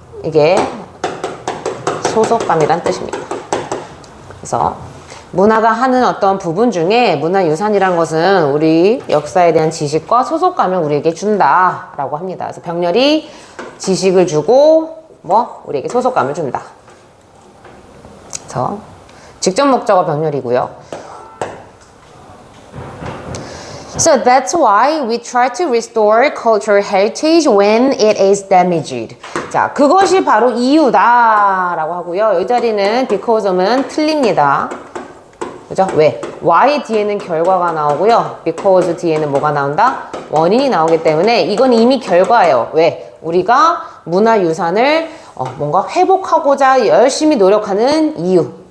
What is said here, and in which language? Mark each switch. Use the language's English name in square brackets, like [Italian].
[Korean] 이게 소속감이란 뜻입니다. 그래서 문화가 하는 어떤 부분 중에 문화유산이라는 것은 우리 역사에 대한 지식과 소속감을 우리에게 준다라고 합니다. 그래서 병렬이 지식을 주고 우리에게 소속감을 준다. 그래서 직접 목적어 병렬이고요. [English] So that's why we try to restore cultural heritage when it is damaged. [Korean] 자, 그것이 바로 이유다라고 하고요. 이 자리는 because는 틀립니다. 그죠? 왜? why 뒤에는 결과가 나오고요. because 뒤에는 뭐가 나온다? 원인이 나오기 때문에 이건 이미 결과예요. 왜? 우리가 문화유산을 뭔가 회복하고자 열심히 노력하는 이유.